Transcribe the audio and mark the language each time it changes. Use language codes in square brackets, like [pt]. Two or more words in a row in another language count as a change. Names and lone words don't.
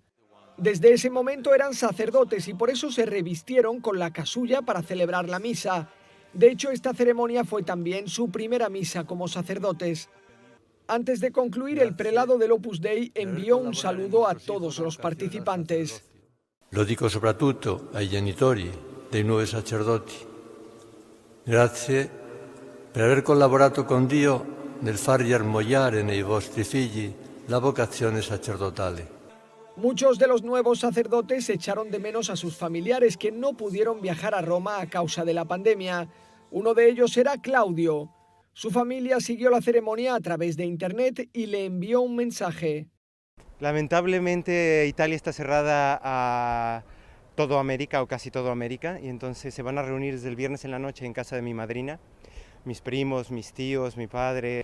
[es] Desde ese momento eran sacerdotes y por eso se revistieron con la casulla para celebrar la misa. De hecho, esta ceremonia fue también su primera misa como sacerdotes. Antes de concluir, el prelado del Opus Dei envió un saludo a todos los participantes. [it] Lo dico soprattutto ai genitori dei nuovi sacerdoti. Grazie per aver collaborato con Dio nel far germogliare nei vostri figli la vocazione sacerdotale. [es] Muchos de los nuevos sacerdotes echaron de menos a sus familiares que no pudieron viajar a Roma a causa de la pandemia. Uno de ellos era Claudio. Su familia siguió la ceremonia a través de internet y le envió un mensaje. Lamentablemente Italia está cerrada a toda América o casi toda América, y entonces se van a reunir desde el viernes en la noche en casa de mi madrina, mis primos, mis tíos, mi padre.